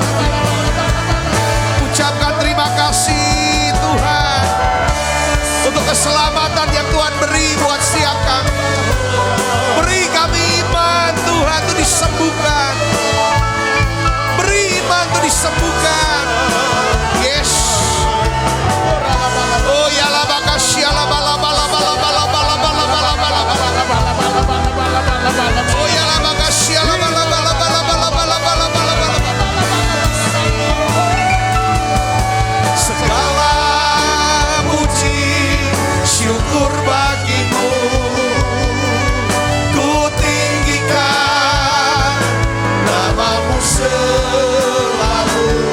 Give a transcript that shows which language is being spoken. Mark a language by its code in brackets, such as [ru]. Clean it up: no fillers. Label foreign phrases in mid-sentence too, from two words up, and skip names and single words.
[id] Ucapkan terima kasih Tuhan untuk keselamatan yang Tuhan beri buat setiap kami. Beri kami iman Tuhan untuk disembuhkan. Beri iman untuk disembuhkan. Yes. Oh ya la bakasya la bala bala bala bala bala bala bala bala bala. Oh ya la bakasya la bala bala bala bala bala bala bala. Segala puji syukur bagimu ku tinggikan namamu selalu.